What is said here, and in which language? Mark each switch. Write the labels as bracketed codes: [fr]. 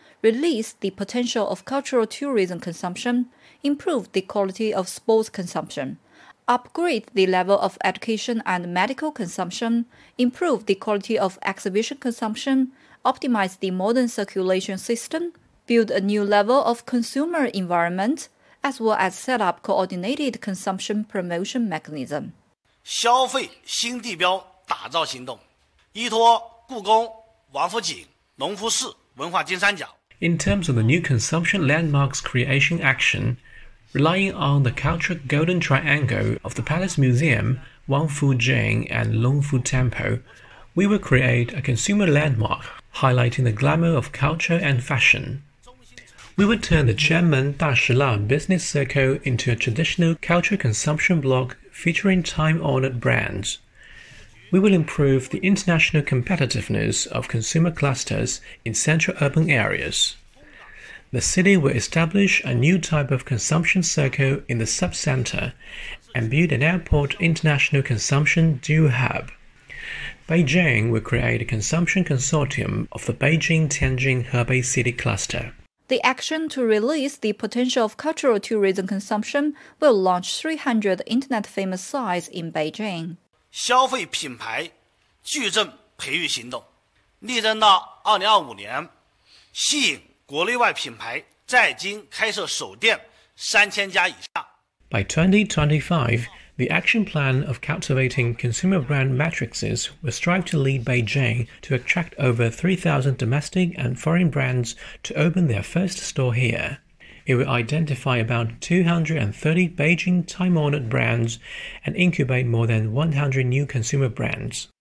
[en] release the potential of cultural tourism consumption, improve the quality of sports consumption, upgrade the level of education and medical consumption, improve the quality of exhibition consumption, optimize the modern circulation system, build a new level of consumer environment, as well as set up coordinated consumption promotion mechanism. [zh] 消费新地标打造行动，依托故宫、王府井、隆福寺、文化金三角。 [en] In terms of the new consumption landmarks creation action, relying on the cultural golden triangle of the Palace Museum, Wang Fu Jing, and Long Fu Temple, we will create a consumer landmark highlighting the glamour of culture and fashion. We will turn the Qianmen Da Shi Lan business circle into a traditional cultural consumption block featuring time-honored brands. We will improve the international competitiveness of consumer clusters in central urban areas. The city will establish a new type of consumption circle in the sub-center and build an airport international consumption dual hub. Beijing will create a consumption consortium of the Beijing-Tianjin-Hebei city cluster. The action to release the potential of cultural tourism consumption will launch 300 internet-famous sites in Beijing. [zh] 消费品牌矩阵培育行动，力争到2025年，吸引国内外品牌在京开设首店3000家以上。 [en] By 2025, the action plan of cultivating consumer brand matrices will strive to lead Beijing to attract over 3,000 domestic and foreign brands to open their first store here. It will identify about 230 Beijing time-honored brands and incubate more than 100 new consumer brands.